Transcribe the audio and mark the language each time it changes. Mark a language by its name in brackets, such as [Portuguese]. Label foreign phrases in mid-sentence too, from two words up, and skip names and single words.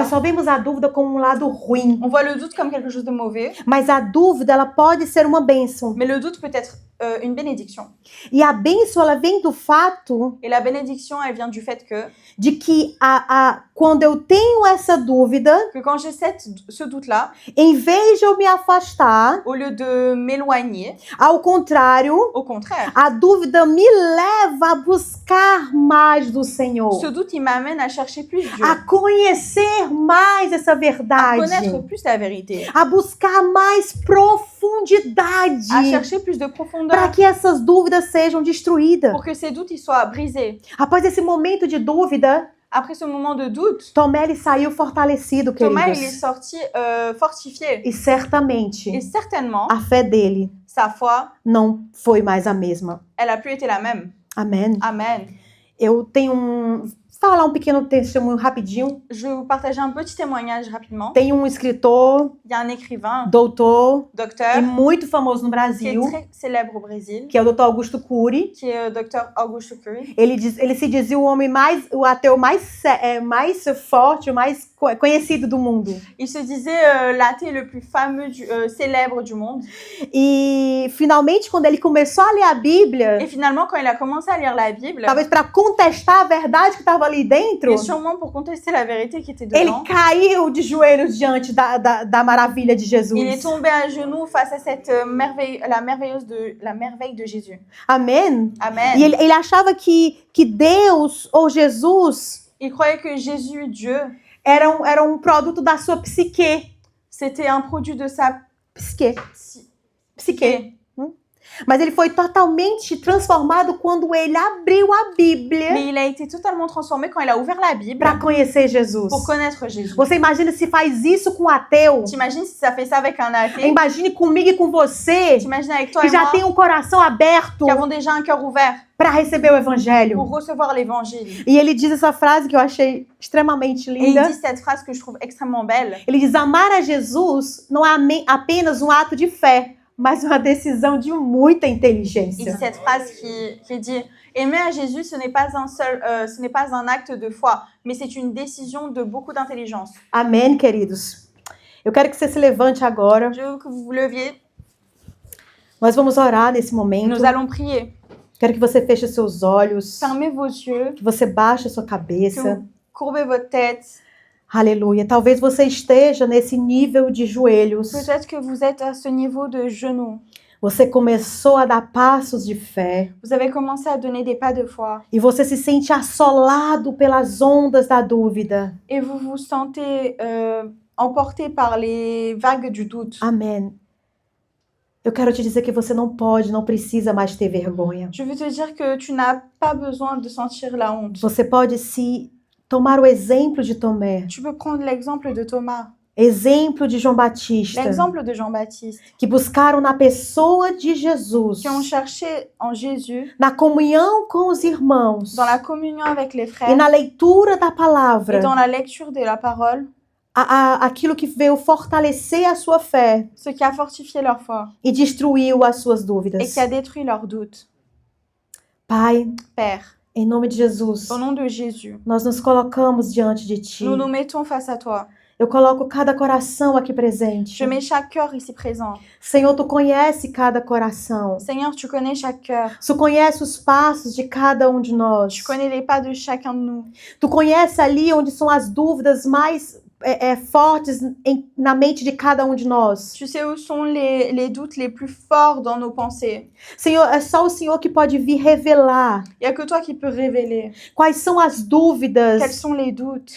[Portuguese] Nós só vemos a dúvida como um lado ruim. [French] On voit le doute comme quelque chose de mauvais, [Portuguese] Mas a dúvida, ela pode ser uma bênção. [French] mais le doute peut être une bénédiction. [Portuguese] E a bênção, ela vem do fato [French] Et la bénédiction, elle vient du fait [Portuguese] de que quando eu tenho essa dúvida, [French] que quand j'ai ce doute-là, [Portuguese] em vez de eu me afastar, [French] au lieu de m'éloigner, [Portuguese] ao contrário, [French] au contraire, [Portuguese] a dúvida me leva a buscar mais do Senhor, [French] ce doute, il m'amène à chercher plus Dieu, [Portuguese] a conhecer mais essa [French] à [Portuguese] verdade, [French] connaître plus la vérité, [Portuguese] a buscar mais profundidade, [French] à chercher plus de [Portuguese] para [French] profondeur, [Portuguese] que essas dúvidas sejam destruídas. [French] pour que ces doutes ils soient brisés. [Portuguese] Após esse momento de dúvida, [French] Après ce moment de doute, [Portuguese] Tomé ele saiu fortalecido, [French] Thomas, il est [Portuguese] queridos. [French] sorti fortifié. [Portuguese] E certamente [French] Et certainement, [Portuguese] a fé dele [French] sa foi, [Portuguese] não foi mais a mesma. [French] elle a plus été la même. [Portuguese] Amém. [French] Amen. [Portuguese] Eu tenho falar um pequeno testemunho rapidinho. [French] Je vais vous partager un petit témoignage rapidement. [Portuguese] Tem um escritor, [French] Il y a un écrivain, [Portuguese] doutor e [French] docteur, [Portuguese] muito famoso no [French] qui est [Portuguese] Brasil, [French] très célèbre au Brésil, [Portuguese] que é o doutor Augusto Cury. [French] qui est docteur Augusto Cury. [Portuguese] Ele se dizia o ateu mais forte, o mais conhecido do mundo. [French] Il se disait l'athée le plus fameux, célèbre du monde. [Portuguese] E finalmente, quando ele começou a ler a Bíblia, [French] Et finalement, quand il a commencé à lire la Bible, [Portuguese] talvez para contestar a verdade que estava ali dentro, [French] et sûrement pour contester la vérité qui était [Portuguese] ele [French] dedans, [Portuguese] caiu de joelhos diante da maravilha de Jesus. [French] il est tombé à genoux face à cette la merveille de Jésus. [Portuguese] Amém? [French] Amen. [Portuguese] E ele achava que Deus ou Jesus [French] Il croyait que Jésus, Dieu, [Portuguese] era um produto da sua psique. [French] c'était un produit de sa [Portuguese] Psique. Psique. [French] psyché. [Portuguese] Mas ele foi totalmente transformado quando ele abriu a Bíblia [French] Mais il a été totalement transformé quand il a ouvert la Bible [Portuguese] para conhecer Jesus. [French] pour connaître Jésus. [Portuguese] Você imagina se faz isso com um ateu? [French] T'imagines si ça fait ça avec un athée? [Portuguese] Imagine comigo e com você, [French] T'imagines avec toi [Portuguese] que [French] et [Portuguese] já [French] moi, [Portuguese] tem um coração aberto [French] qui avons déjà un cœur ouvert [Portuguese] para receber o Evangelho. [French] pour recevoir l'évangile. [Portuguese] E ele diz essa frase que eu achei extremamente [French] Et il [Portuguese] linda. [French] dit cette phrase que je trouve extrêmement belle. [Portuguese] Ele diz: amar a Jesus não é apenas um ato de fé, mas uma decisão de muita [French] Il dit [Portuguese] inteligência. [French] cette phrase qui dit aimer à Jésus, ce n'est pas un acte de foi, mais c'est une décision de beaucoup d'intelligence. [Portuguese] Amém, queridos? Eu quero que você se levante agora. [French] Je veux que vous vous leviez. [Portuguese] Nós vamos orar nesse momento. [French] Nous allons prier. [Portuguese] Quero que você feche seus olhos, [French] Fermez vos yeux, [Portuguese] que você baixe a sua [French] que [Portuguese] cabeça. [French] vous courbez votre tête. [Portuguese] Aleluia. Talvez você esteja nesse nível de joelhos. [French] Peut-être que vous êtes à ce niveau de genoux. [Portuguese] Você começou a dar passos de fé [French] Vous avez commencé à donner des pas de foi [Portuguese] e você se sente assolado pelas ondas da dúvida. [French] et vous vous sentez emporté par les vagues du doute. [Portuguese] Amém. Eu quero te dizer que você não pode, não precisa mais ter vergonha. [French] Je veux te dire que tu n'as pas besoin de sentir la honte. [Portuguese] Você pode se tomar o exemplo de Tomé, [French] Tu peux prendre l'exemple de Thomas, [Portuguese] exemplo de João Batista, [French] l'exemple de Jean-Baptiste, [Portuguese] que buscaram na pessoa de Jesus, [French] qui ont cherché en Jésus, [Portuguese] na comunhão com os irmãos [French] dans la communion avec les [Portuguese] e [French] frères [Portuguese] na leitura da [French] et [Portuguese] palavra, [French] dans la lecture de la parole, [Portuguese] aquilo que veio fortalecer a sua fé [French] ce qui a fortifié leur foi [Portuguese] e destruiu as suas [French] et [Portuguese] dúvidas. [French] qui a détruit leurs doutes. [Portuguese] Pai, [French] Père, [Portuguese] em nome de Jesus, [French] au nom de Jésus, [Portuguese] nós nos colocamos diante de Ti. [French] nous nous mettons face à toi. [Portuguese] Eu coloco cada coração aqui presente. [French] Je mets chaque cœur ici présent. [Portuguese] Senhor, Tu conhece cada coração. [French] Seigneur, tu connais chaque cœur. [Portuguese] Tu conhece os passos de cada um de nós. [French] Tu connais les pas de chacun de nous. [Portuguese] Tu conhece ali onde são as dúvidas mais fortes na mente de cada um de nós. [French] Tu sais où sont les doutes les plus forts dans nos pensées. [Portuguese] Senhor, é só o Senhor que pode vir revelar [French] Il n'y a que toi qui peux révéler [Portuguese] quais são as [French] quels [Portuguese] dúvidas [French] sont les doutes